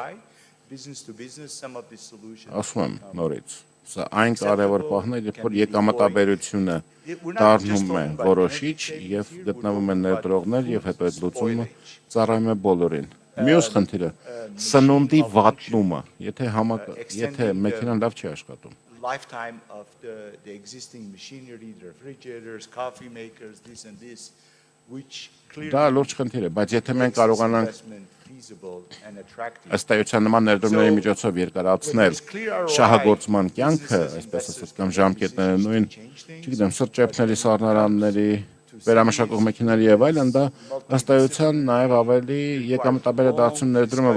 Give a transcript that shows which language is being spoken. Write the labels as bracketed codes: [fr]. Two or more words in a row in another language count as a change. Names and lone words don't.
[hy] ասում եմ նորից, սա այն կարևոր պահն է, երբ որ եկամտաբերությունը դառնում է որոշիչ եւ գտնվում են ներդրողներ եւ հետո այդ լուծումը ծառայում է բոլորին։ Մյուս խնդիրը սնունդի վատնումը, եթե մեքենան լավ չի աշխատում։ [en] Lifetime of the existing machinery, the refrigerators, coffee makers, this and this, which [hy] Դա լուրջ խնդիր է, բայց եթե մենք կարողանանք ըստ էության նման ներդրումների միջոցով երկարացնել շահագործման կյանքը, այսպես ասած, կամ ժամկետները նույն, չգիտեմ, սրճեփների, սառնարանների, վերամշակող մեքենաների եւ այլն, դա ըստ էության նաեւ ավելի եկամտաբերադարձություն ներդրումը,